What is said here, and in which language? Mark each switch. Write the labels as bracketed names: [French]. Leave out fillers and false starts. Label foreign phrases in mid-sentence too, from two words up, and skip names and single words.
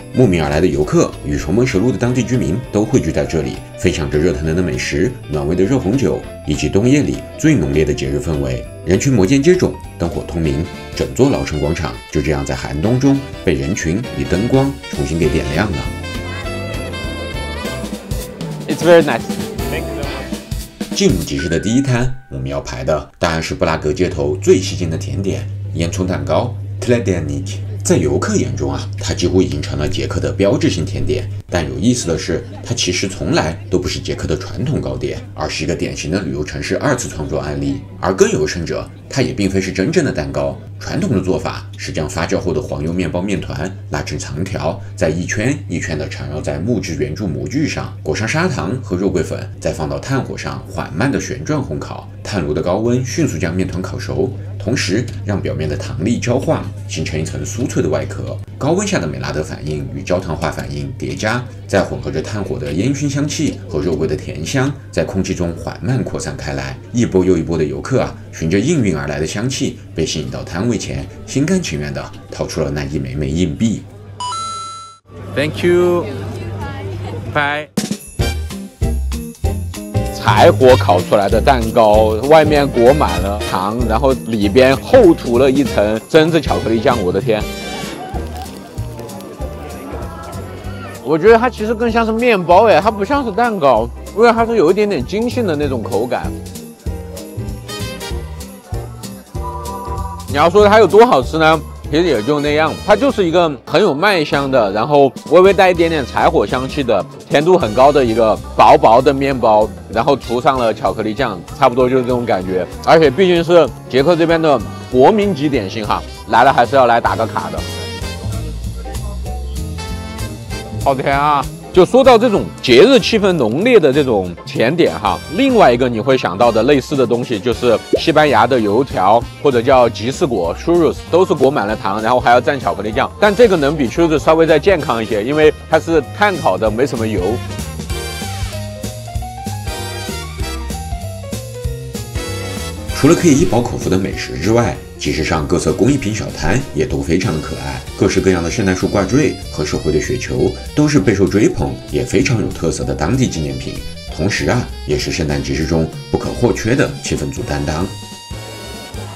[Chinese] 慕名而來的遊客與熟門熟路的當地居民都匯聚在這裡，分享着熱騰騰的美食、暖胃的熱紅酒，以及冬夜裡最濃烈的節日氛圍。人群摩肩接踵，燈火通明，整座老城廣場就這樣在寒冬中被人群與燈光重新給點亮了。 [English] It's very nice. [Chinese] 進入集市的第一攤，我們要排的當然是布拉格街頭最吸睛的甜點——煙囪蛋糕 Tledennik。在遊客眼中啊，它幾乎已經成了捷克的標誌性甜點。但有意思的是，它其實從來都不是捷克的傳統糕點，而是一個典型的旅遊城市二次創作案例。而更有甚者，它也並非是真正的蛋糕。傳統的做法是將發酵後的黃油麵包麵團拉成長條，再一圈一圈地纏繞在木質圓柱模具上，裹上砂糖和肉桂粉，再放到炭火上緩慢地旋轉烘烤。炭爐的高溫迅速將麵團烤熟，同時讓表面的糖粒焦化，形成一層酥脆的外殼。高溫下的美拉德反應與焦糖化反應疊加，再混合着炭火的煙燻香氣和肉桂的甜香，在空氣中緩慢擴散開來。一波又一波的遊客啊，循着應運而來的香氣，被吸引到攤位前，心甘情願地掏出了那一枚枚硬幣。 [English] Thank you. Bye. [Chinese] 柴火烤出來的蛋糕，外面裹滿了糖，然後裡邊厚塗了一層榛子巧克力醬。我的天！我覺得它其實更像是麵包哎，它不像是蛋糕，因為它是有一點點筋性的那種口感。你要說它有多好吃呢？其實也就那樣，它就是一個很有麥香的，然後微微帶一點點柴火香氣的，甜度很高的一個薄薄的麵包，然後塗上了巧克力醬，差不多就是這種感覺。而且畢竟是捷克這邊的國民級點心哈，來了還是要來打個卡的。好甜啊！就說到這種節日氣氛濃烈的這種甜點哈，另外一個你會想到的類似的東西就是西班牙的油條，或者叫吉士果 churros，都是裹滿了糖，然後還要蘸巧克力醬。但這個能比 churros 稍微再健康一些，因為它是炭烤的，沒什麼油。除了可以一飽口福的美食之外，集市上各色工藝品小攤也都非常的可愛，各式各樣的聖誕樹掛墜和手繪的雪球都是備受追捧也非常有特色的當地紀念品，同時啊，也是聖誕集市中不可或缺的氣氛組擔當。